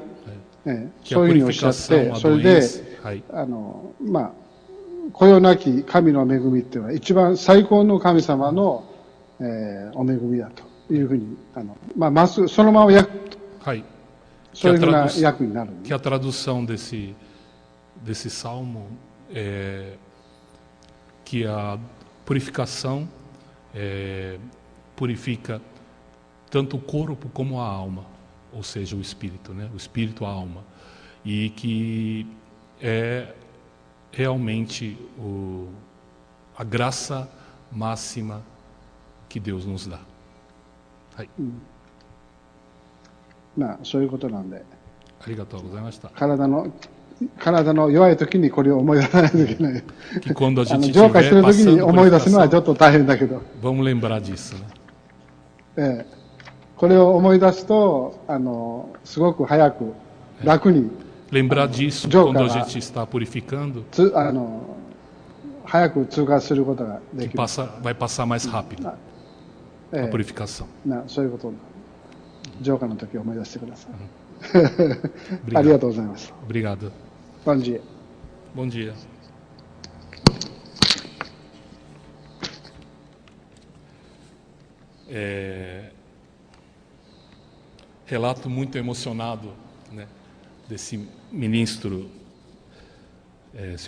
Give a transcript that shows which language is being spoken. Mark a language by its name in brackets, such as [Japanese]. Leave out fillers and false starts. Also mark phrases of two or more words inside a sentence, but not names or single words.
[Japanese] そういうふうにおっしゃって、それで、こよなき神の恵みっていうのは一番最高の神様の、お恵みだというふうに、まっすぐそのままそういうふうな訳になる。 [Portuguese] Que a tradução desse salmo é que a purificação purifica tanto o corpo como a alma, ou seja, o espírito, né? O espírito, a alma, e que é realmente a graça máxima que Deus nos dá. [Japanese] そういうことなんで。ありがとうございました。体の弱い時にこれを思い出さないといけない。浄化してる時に思い出すのはちょっと大変だけど。 [Portuguese] Vamos lembrar disso, né? [Japanese] これを思い出すと、すごく早く楽に。 [Portuguese] Lembrar disso quando a gente está purificando. [Japanese] 早く通過することができる。 [Portuguese] Vai passar mais rápido a purificação. [Japanese] そういうこと。浄化の時を思い出してください。ありがとうございます。 [Portuguese] Obrigado. Bom dia. Bom dia. Relato muito emocionado, né, desse ministro, Sr.